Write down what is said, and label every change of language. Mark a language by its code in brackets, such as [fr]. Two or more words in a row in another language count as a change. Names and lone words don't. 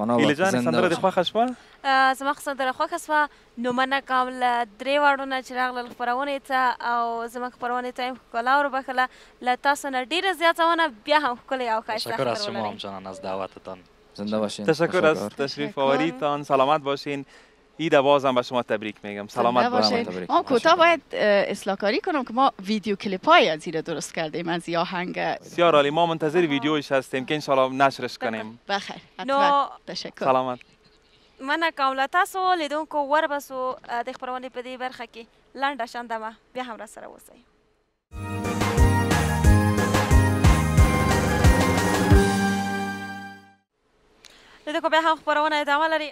[ps] هیله جانې سندره دې خوښه شوه؟ زما خو سندره خوښه شوه. نو مننه کوم له درې واړو نه چې راغلل خپرونې ته او زموږ خپرونې ته یې ښکلا وربښله. له تاسو نه ډېره زیاته مننه، بیا هم ښکلی او ښایسته [fa] تشکر از شما همچنان از دعوتتان. زنده باشین. تشکر از تشریف آوریدتان. سلامت باشین. ایده بازم به شما تبریک میگم. سلامت باشین. ما کوتاه باید اصلاح کاری کنم که ما ویدیو کلیپ های از این درست کردیم از یه آهنگ. بسیار عالی. ما منتظر ویدیوش هستیم که انشالله نشرش کنیم. بخیر. حتما. تشکر. سلامت. [ps] مننه کوم له تاسو لیدونکو وربسو د خپرونې په دې برخه کې لنډه شندمه بیا هم راسره اوسئ. لیدونکو بیا هم خپرونه ادامه لري.